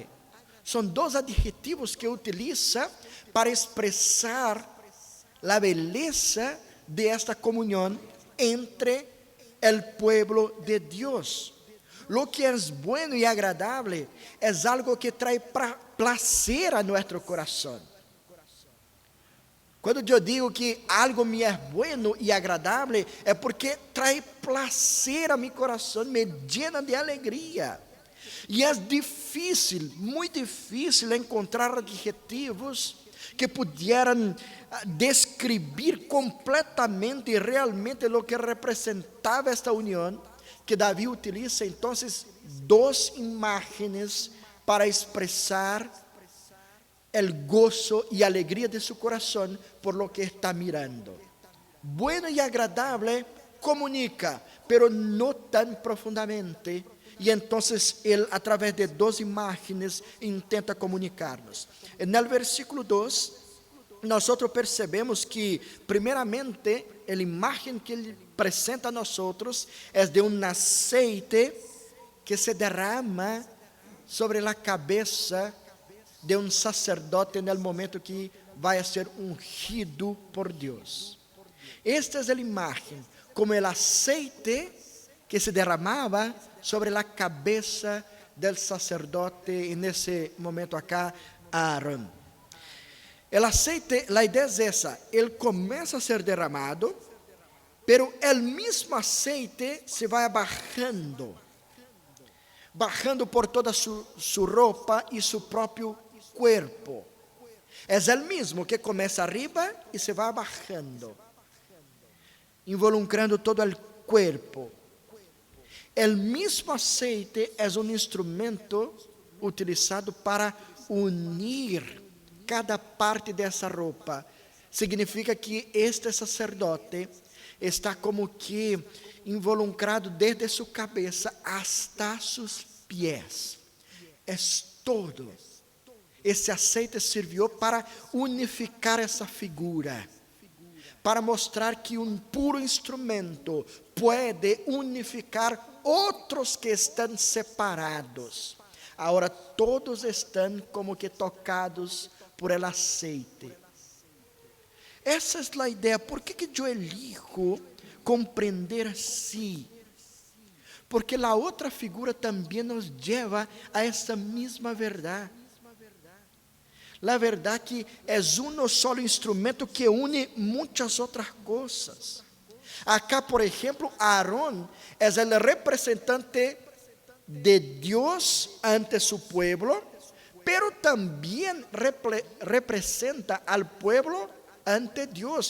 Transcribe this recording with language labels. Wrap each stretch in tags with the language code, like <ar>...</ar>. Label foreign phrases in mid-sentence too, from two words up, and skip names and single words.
<es>Son dos adjetivos que utiliza para expresar la belleza de esta comunión entre el pueblo de Dios. Lo que es bueno y agradable es algo que trae placer a nuestro corazón.</es> <pt>Quando eu digo que algo me é bueno e agradável, é porque</pt> <es>trae placer a mi</es> <pt>coração,</pt> <es>me llena de alegria.</es> <pt>E é difícil, muito difícil encontrar adjetivos que</pt> <es>pudieran describir completamente</es> <pt>e realmente o que representava esta união, que Davi utiliza então duas imagens para expressar</pt> <es>el gozo y alegría de su corazón por lo que está mirando. Bueno y agradable comunica, pero no tan profundamente. Y entonces él a través de dos imágenes intenta comunicarnos. En el versículo 2, nosotros percebemos que primeramente la imagen que él presenta a nosotros es de un aceite que se derrama sobre la cabeza de</es> <pt>um sacerdote no momento que vai ser ungido por Deus. Esta é a imagem, como o aceite que se derramava sobre a cabeça</pt> <es>del sacerdote,</es> <pt>nesse momento acá, Aarón. O aceite, a ideia é essa, ele começa a ser derramado,</pt> <es>pero el mismo aceite se vai bajando por toda su</es> <pt>roupa e</pt> <es>su próprio cuerpo. Es el mismo que começa arriba y se va bajando, involucrando todo el cuerpo. El mismo aceite es un instrumento utilizado para unir cada parte de esa ropa. Significa que este sacerdote está como que involucrado desde su cabeza hasta sus pies. Es todo.</es> <pt>Esse aceite serviu para unificar essa figura, para mostrar que um puro instrumento pode unificar outros que estão separados. Agora todos estão como que tocados por</pt> <es>el aceite.</es> <pt>Essa é a ideia. Por que eu elijo compreender assim? Porque a outra figura também nos leva a essa mesma verdade.</pt> <es>La verdad que es uno solo instrumento que une muchas otras cosas. Acá, por ejemplo, Aarón es el representante de Dios ante su pueblo, pero también representa al pueblo ante Dios.</es>